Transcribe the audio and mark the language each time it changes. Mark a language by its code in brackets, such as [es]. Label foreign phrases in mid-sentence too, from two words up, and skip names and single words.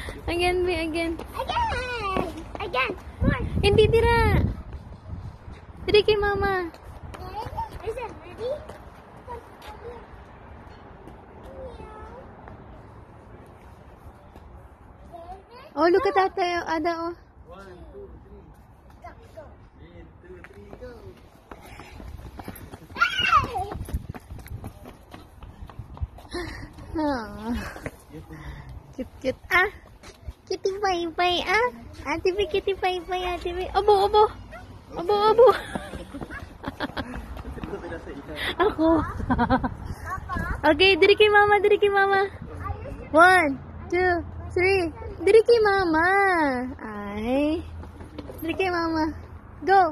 [en] Again, be again. Again. More. [war] Hindi dira. Diri kay mama. [en] Is it ready? Oh, look at that, Ada, oh. 1, 2, 3. 1, 2, 3, go. Oh. Cute. Ah. Kitty bye-bye, ah. Ate Bea, kitty bye-bye, Ate Bea. [war] Abo. Ako. Okay, diri kay mama. 1, 2, 3. Diri kay mama. Ay. Diri kay mama. Go.